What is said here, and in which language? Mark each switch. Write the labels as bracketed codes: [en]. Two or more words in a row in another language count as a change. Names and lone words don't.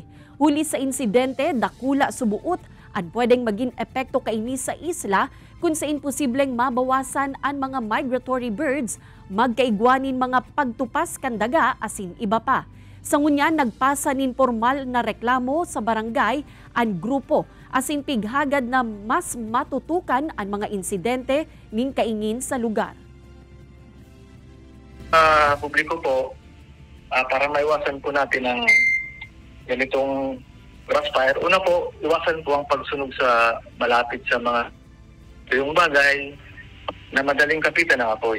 [bik] Huli sa insidente, dakula subuot ang pwedeng maging epekto kaini sa isla kung sa imposibleng mabawasan ang mga [en] migratory birds, [bik] magkaigwanin mga pagtupas kan daga asin iba pa. Sa ngunyan, nagpasa nin formal na reklamo sa barangay ang grupo asin pighagad na mas matutukan ang mga insidente ning kaingin sa lugar. [tl] Publiko po, para maiwasan po natin ang ganitong [en] grass fire. [tl] Una po, iwasan po ang pagsunog sa malapit sa mga yung bagay na madaling kapitan ng apoy.